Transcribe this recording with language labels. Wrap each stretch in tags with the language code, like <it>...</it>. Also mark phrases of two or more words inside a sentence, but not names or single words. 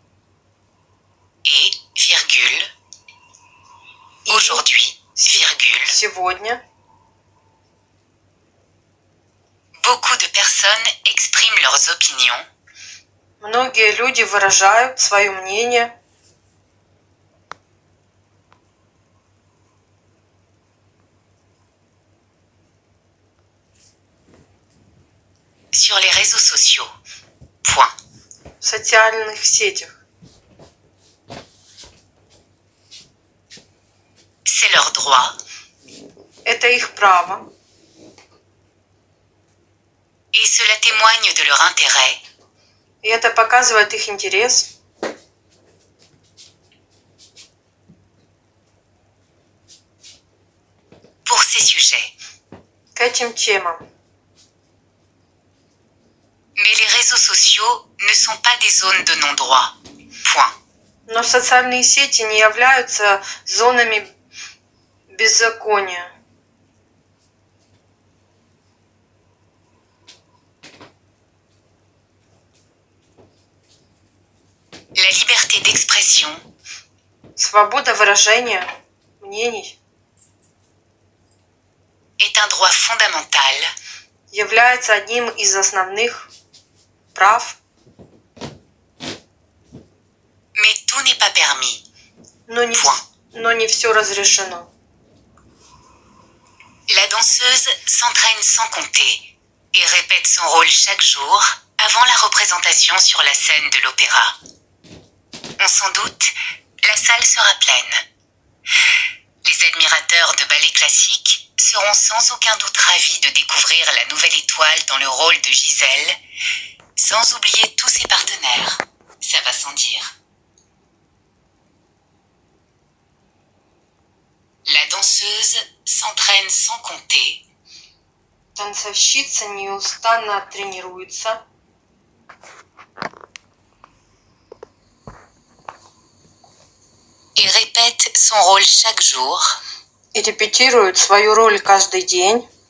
<fr>et, virgule, aujourd'hui, virgule,</fr> <ru>сегодня</ru> <fr>beaucoup de personnes expriment leurs opinions</fr> <ru>многие люди выражают свое мнение</ru> <fr>sur les réseaux sociaux. Point.</fr> <ru>в социальных сетях.</ru> <fr>C'est leur droit</fr> <ru>Это их право,</ru> <fr>et cela témoigne de leur intérêt</fr> <ru>и это показывает их интерес</ru> <fr>pour ces sujets.</fr> <ru>к этим темам.</ru> <fr>Mais les réseaux sociaux ne sont pas des zones de non-droit. Point.</fr> <ru>Но социальные сети не являются зонами беззакония.</ru> <fr>La liberté d'expression</fr> <ru>Свобода выражения мнений</ru> <fr>est un droit fondamental</fr> <ru>является одним из основных прав,</ru> <fr>mais tout n'est pas permis.</fr> <ru>но не все разрешено.</ru> <fr>La danseuse s'entraîne sans compter et répète son rôle chaque jour avant la représentation sur la scène de l'opéra. On s'en doute, la salle sera pleine. Les admirateurs de ballet classique seront sans aucun doute ravis de découvrir la nouvelle étoile dans le rôle de Gisèle, sans oublier tous ses partenaires. Ça va sans dire. La danseuse s'entraîne sans compter</fr> <ru>Танцовщица неустанно тренируется</ru> <fr>et répète son rôle chaque jour</fr> <ru>и репетирует свою роль каждый день</ru>